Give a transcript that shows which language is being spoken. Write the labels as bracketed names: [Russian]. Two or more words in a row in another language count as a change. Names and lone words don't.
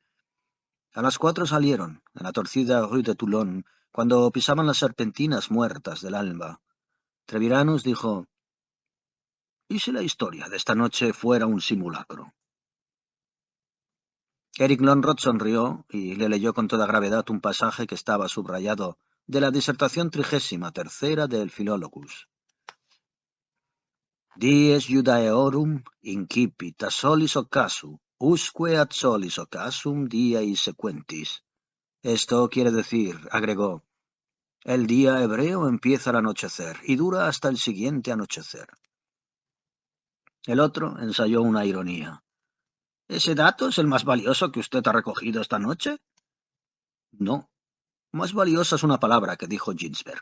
[Spanish] A las 4 salieron, en la torcida Rue de Toulon, cuando pisaban las serpentinas muertas del alba. Treviranus dijo: ¿y si la historia de esta noche fuera un simulacro? Eric Lonrod sonrió y le leyó con toda gravedad un pasaje que estaba subrayado de la disertación 33ª del Philologus. [Latin] Dies Judaeorum incipit a solis occasu, usque ad solis occasum diei sequentis. [Spanish] Esto quiere decir, agregó, el día hebreo empieza al anochecer y dura hasta el siguiente anochecer. El otro ensayó una ironía. ¿Ese dato es el más valioso que usted ha recogido esta noche? No, más valiosa es una palabra que dijo Ginsberg.